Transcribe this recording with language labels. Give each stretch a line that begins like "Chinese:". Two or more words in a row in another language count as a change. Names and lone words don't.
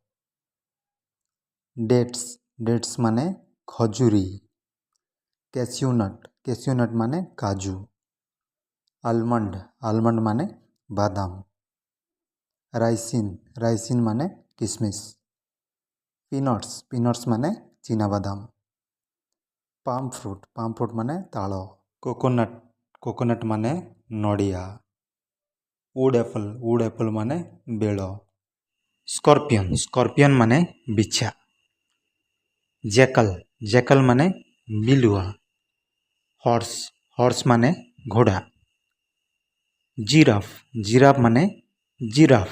Odia: ଡେଟ୍ସ ମାନେ ଖଜୁରୀ। କ୍ୟାସ୍ୟୁନଟ ମାନେ କାଜୁ। ଆଲମଣ୍ଡ ମାନେ ବାଦାମ। ରାଇସିନ ମାନେ କିସମିସ। ପିନଟ୍ସ ମାନେ ଚିନା ବାଦାମ।
English: palm fruit
Odia: ମାନେ ତାଳ। କୋକୋନଟ ମାନେ ନଡ଼ିଆ।
English: wood apple
Odia: ମାନେ ବେଲ। ସ୍କର୍ପିୟନ ମାନେ ବିଛା। ଜ୍ୟାକଲ ମାନେ ବିଲୁଆ। ହର୍ସ ମାନେ ଘୋଡ଼ା। ଜିରାଫ ମାନେ ଜିରାଫ।